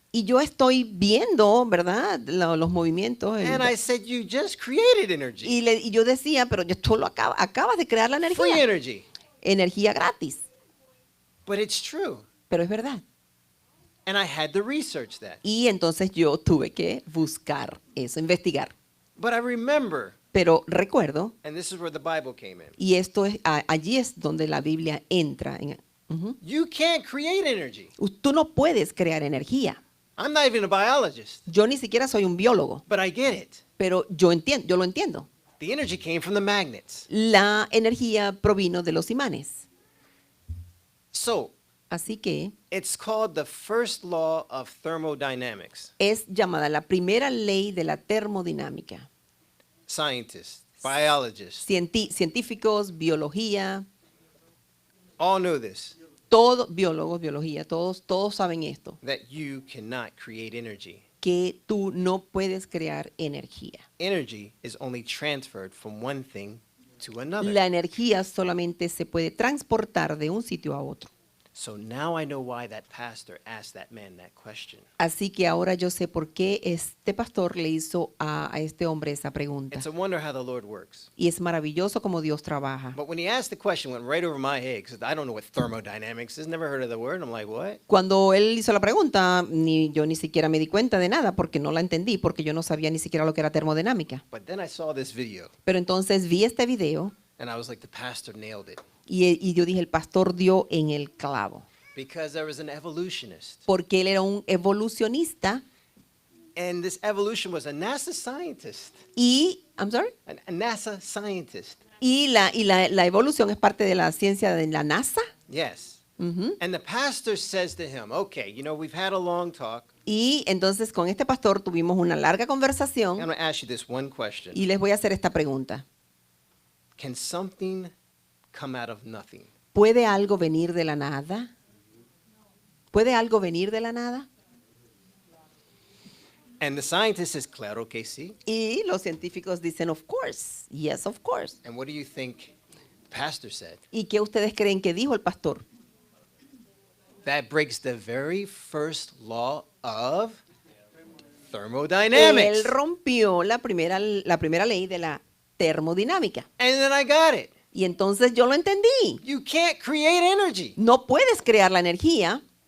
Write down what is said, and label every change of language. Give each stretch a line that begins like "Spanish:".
Spanish: y yo estoy viendo, ¿verdad? Los movimientos.
English: And I said, you just created energy.
Spanish: Y yo decía, pero tú acabas de crear la
English: Free
Spanish: energía.
English: energy.
Spanish: Energía gratis.
English: But it's true.
Spanish: Pero es verdad.
English: And I had to research that.
Spanish: Y entonces yo tuve que buscar eso, investigar.
English: But I remember,
Spanish: Pero recuerdo,
English: and this is where the Bible came in,
Spanish: y esto es, allí es donde la Biblia entra. Ujú.
English: you can't create energy.
Spanish: Tú no puedes crear energía.
English: I'm not even a biologist,
Spanish: Yo ni siquiera soy un biólogo,
English: but I get it.
Spanish: pero yo lo entiendo.
English: The energy came from the magnets.
Spanish: La energía provino de los imanes.
English: So
Spanish: Así que
English: it's called the first law of thermodynamics.
Spanish: es llamada la primera ley de la termodinámica.
English: Scientists, biologists,
Spanish: Científicos, biología,
English: all know this,
Spanish: biólogos, biología, todos saben esto,
English: that you cannot create energy.
Spanish: que tú no puedes crear energía.
English: Energy is only transferred from one thing to another.
Spanish: La energía solamente se puede transportar de un sitio a otro.
English: So now I know why that pastor asked that man that question.
Spanish: Así que ahora yo sé por qué este pastor le hizo a este hombre esa pregunta.
English: It's a wonder how the Lord works.
Spanish: Y es maravilloso como Dios trabaja.
English: But when he asked the question, it went right over my head because I don't know what thermodynamics is. Never heard of the word. I'm like, what?
Spanish: Cuando él hizo la pregunta, yo ni siquiera me di cuenta de nada porque no la entendí, porque yo no sabía ni siquiera lo que era termodinámica.
English: But then I saw this video,
Spanish: Pero entonces vi este video
English: and I was like, the pastor nailed it.
Spanish: y yo dije, el pastor dio en el clavo.
English: Because there was an evolutionist.
Spanish: Porque él era un evolucionista
English: And this evolution was a NASA scientist. I'm sorry. A NASA scientist.
Spanish: Y la evolución es parte de la ciencia de la NASA.
English: Yes. Ujú. And the pastor says to him, okay, you know, we've had a long talk.
Spanish: Y entonces con este pastor tuvimos una larga
English: I'm
Spanish: conversación
English: going to ask you this one question.
Spanish: y les voy a hacer esta pregunta.
English: Can something come out of nothing?
Spanish: ¿Puede algo venir de la nada? ¿Puede algo venir de la nada?
English: And the scientist says,
Spanish: claro que sí. Y los científicos dicen,
English: of course, yes, of course. And what do you think the pastor said?
Spanish: ¿Y qué ustedes creen que dijo el pastor?
English: That breaks the very first law of
Spanish: Él
English: thermodynamics.
Spanish: rompió la primera ley de la termodinámica.
English: And then I got it.
Spanish: Y entonces yo lo entendí.
English: You can't create energy.
Spanish: No puedes crear la energía.